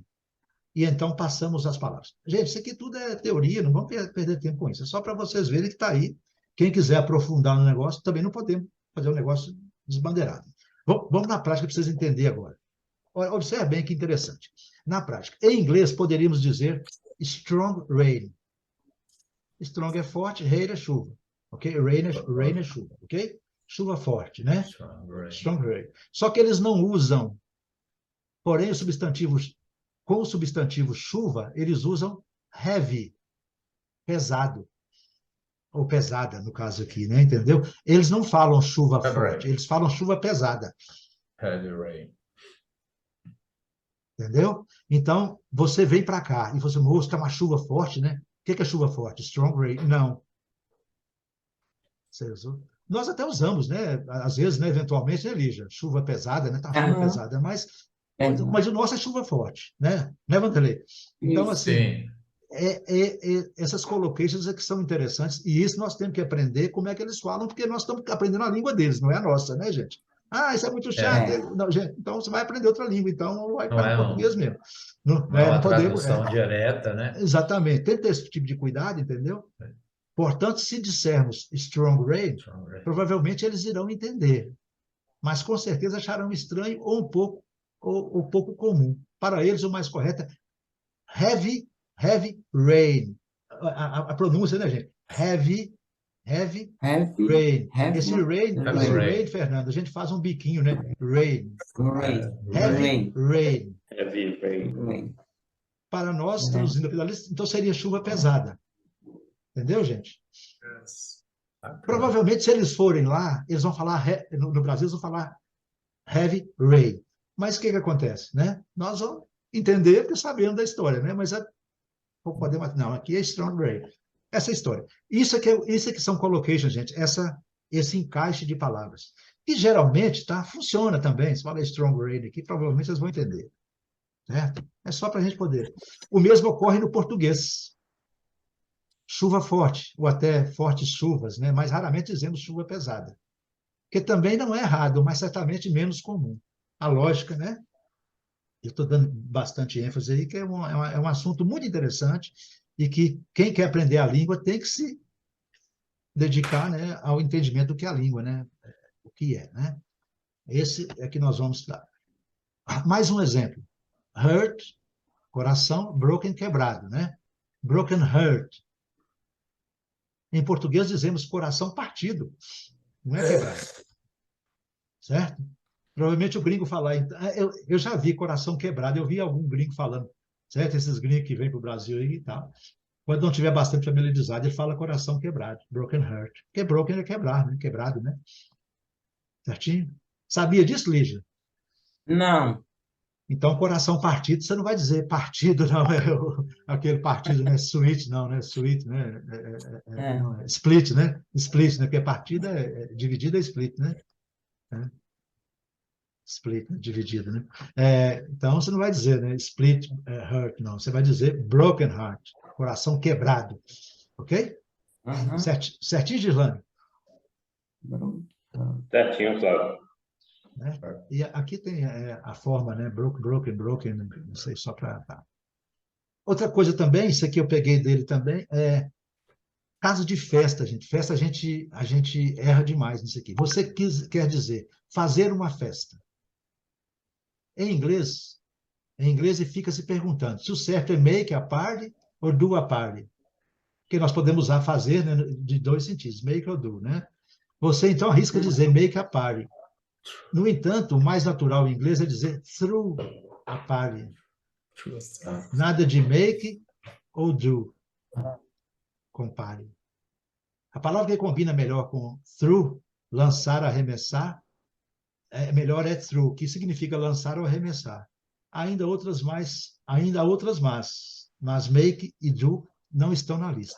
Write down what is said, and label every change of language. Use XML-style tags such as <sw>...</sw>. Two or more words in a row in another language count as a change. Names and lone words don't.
<pt>E então passamos as palavras. Gente, isso aqui tudo é teoria, não vamos perder tempo com isso. É só para vocês verem que está aí. Quem quiser aprofundar no negócio, também não podemos fazer um negócio desbandeirado. Vamos na prática para vocês entenderem agora. Observe bem que interessante. Na prática, em inglês, poderíamos dizer</pt> <en>strong rain.</en> <pt>Strong é forte, rain é chuva. Ok? Rain é chuva. Ok? Chuva forte, né?</pt> <en>Strong rain.</en> <pt>Só que eles não usam, porém, com o substantivo chuva, eles usam heavy, pesado. Ou pesada, no caso aqui, né? Entendeu? Eles não falam chuva forte, eles falam chuva pesada.</pt> <en>Heavy rain.</en> <pt>Entendeu? Então, você vem para cá e você, moço, está uma chuva forte, né? O que é chuva forte?</pt> <en>Strong rain.</en> <pt>Não. Nós até usamos, né? Às vezes, né? Eventualmente, né, Lígia? Chuva pesada, né? Tá chuva Aham. pesada, mas É, o nosso é chuva forte, né? Né, Vanderlei? Então, isso. assim, Sim. essas collocations é que são interessantes, e isso nós temos que aprender como é que eles falam, porque nós estamos aprendendo a língua deles, não é a nossa, né, gente? Ah, isso é muito chato. É. Não, gente, então você vai aprender outra língua, então vai Não para é o português mesmo. Não, não é uma não podemos. tradução direta, né? Exatamente, tem que ter esse tipo de cuidado, entendeu? Portanto, se dissermos</pt> <en>strong rain,</en> <pt>provavelmente eles irão entender, mas com certeza acharão estranho ou um pouco comum. Para eles, o mais correto é</pt> <en>heavy rain.</en> <pt>A pronúncia, né, gente? Heavy Heavy, rain. heavy Esse rain, Fernando, a gente faz um biquinho, né? Rain. rain,</pt> <en>Heavy rain. Heavy rain.</en> <pt>rain. Para nós, traduzindo aqui da lista, então seria chuva pesada. Entendeu, gente? Provavelmente, se eles forem lá, eles vão falar, no Brasil, eles vão falar</pt> <en>heavy rain.</en> <pt>Mas o que acontece, né? Nós vamos entender porque sabemos da história, né? Mas podemos, não, aqui é</pt> <en>strong rain.</en> <pt>Essa é a história. Isso é que são collocations, gente. Esse encaixe de palavras. E geralmente, tá? Funciona também. Se fala</pt> <en>strong rain</en> <pt>aqui, provavelmente vocês vão entender. Certo? É só para a gente poder. O mesmo ocorre no português. Chuva forte, ou até fortes chuvas, né? Mas raramente dizemos chuva pesada. Que também não é errado, mas certamente menos comum. A lógica, né? Eu estou dando bastante ênfase aí, que é um assunto muito interessante e que quem quer aprender a língua tem que se dedicar, né, ao entendimento do que é a língua, né? O que é, né? Esse é que nós vamos dar. Mais um exemplo. Hurt, coração, broken, quebrado, né?</pt> <en>Broken heart.</en> <pt>Em português dizemos coração partido, não é quebrado. Certo? Provavelmente o gringo falar, eu já vi coração quebrado, eu vi algum gringo falando, certo? Esses gringos que vêm para o Brasil aí e tal. Quando não tiver bastante familiarizado, ele fala coração quebrado,</pt> <en>broken heart.</en> <pt>Porque broken é quebrar, né? Quebrado, né? Certinho? Sabia disso, Lígia? Não. Então, coração partido, você não vai dizer partido, não, aquele partido, né? Sweet, não, né? Sweet, né? Não, split, né? Split, né? Porque partida dividida é split, né? Split, né? Dividida, né? Então, você não vai dizer, né?</pt> <en>Split heart,</en> <pt>não. Você vai dizer</pt> <en>broken heart,</en> <pt>coração quebrado. Ok? Uhum. Certinho, Gislane? Certinho, Flávio. Né? E aqui tem a forma, né? Broken, não sei, só para... Tá. Outra coisa também, isso aqui eu peguei dele também, caso de festa, gente. Festa a gente erra demais nisso aqui. Você quer dizer fazer uma festa. Em inglês, e fica se perguntando se o certo é</pt> <en>make a party</en> <pt>ou</pt> <en>do a party.</en> <pt>Porque nós podemos usar fazer, né, de dois sentidos, make ou do, né? Você, então, arrisca dizer</pt> <en>make a party.</en> <pt>No entanto, o mais natural em inglês é dizer</pt> <en>through a party.</en> <pt>Nada de make ou do. Compare. A palavra que combina melhor com through, lançar, arremessar, melhor é through, que significa lançar ou arremessar. Ainda outras, mas make e do não estão na lista.</pt>